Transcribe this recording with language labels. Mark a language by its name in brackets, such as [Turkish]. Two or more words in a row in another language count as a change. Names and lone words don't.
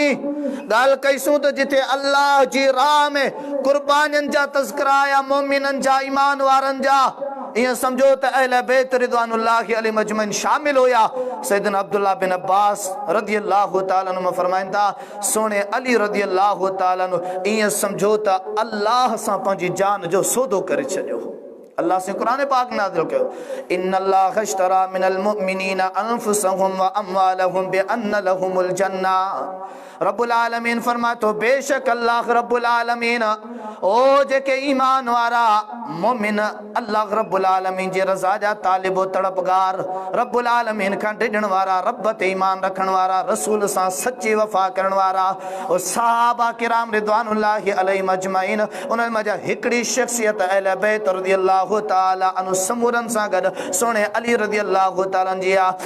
[Sindhi] ॻाल्हि कईसूं त जिथे अल्लाह जी राह में कुर्बानियुनि जा तज़किरा आया, मोमिननि जा, ईमान वारनि जा, ईअं सम्झो त अहले बैत [Arabic] رضوان الله عليهم أجمعين [Sindhi] शामिल हुया। सैयदना अब्दुल्लाह बिन अब्बास [Arabic] رضي الله تعالى عنه [Sindhi] फरमाइनि था, सोने अली [Arabic] رضي الله تعالى عنه [Sindhi] ईअं सम्झो त अल्लाह सां पंहिंजी जान जो सौदो करे छॾियो। अल्लाह से कुरान पाक नाज़िल कयो, [Arabic] إن الله اشترى من المؤمنين أنفسهم و أموالهم بأن لهم الجنة. [Sindhi] रब्बुल आलमीन फरमातो, बेशक अल्लाह रब्बुल आलमीन ओ जेके ईमान वारा मोमिन अल्लाह रब्बुल आलमीन जे रज़ा जा तालिबो तड़पगार, रब्बुल आलमीन खां डिॼण वारा, रब ते ईमान रखण वारा, रसूल सां सच्ची वफ़ा करण वारा, ओ सहाबा किराम [Arabic] رضوان الله عليهم أجمعين, [Sindhi] उन्हनि मां हिकिड़ी शख़्सियत अहले बैत [Arabic] رضي الله تعالى عنه [Sindhi] समूरनि सां गॾु सोने अली [Arabic] رضي الله تعالى [Sindhi] जी आहे।